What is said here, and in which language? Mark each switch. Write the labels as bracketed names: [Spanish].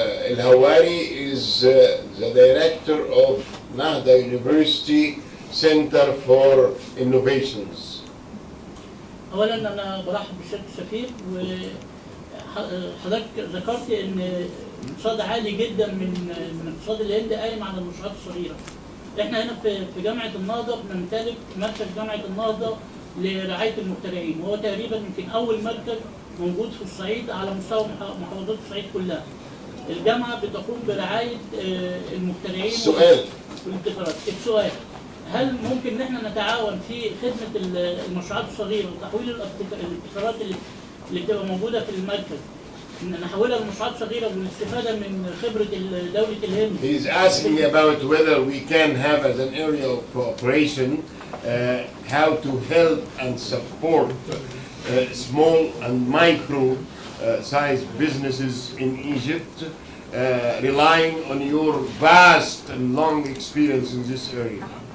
[English] الهواري is the director of nahda University Center for Innovations. [Arabic] اولا انا برحب بسياده السفير، وحضرتك ذكرت ان اقتصاد عالي جدا من اقتصاد الهند قايم على المشروعات الصغيره. احنا هنا في جامعه النهضه بنمتلك مركز جامعه النهضه لرعايه المخترعين، وهو تقريبا يمكن اول مركز موجود في الصعيد على مستوى محافظات الصعيد كلها. الجامعه بتقوم برعايه المخترعين السؤال والابتكارات. السؤال: هل ممكن ان احنا نتعاون في خدمه المشروعات الصغيره وتحويل الابتكارات اللي بتبقى موجوده في المركز نحولها لمشروعات صغيره والاستفاده من خبره دوله الهند؟ [English] He's asking about whether we can have as an area of cooperation how to help and support small and micro sized businesses in Egypt, relying on your vast and long experience in this area.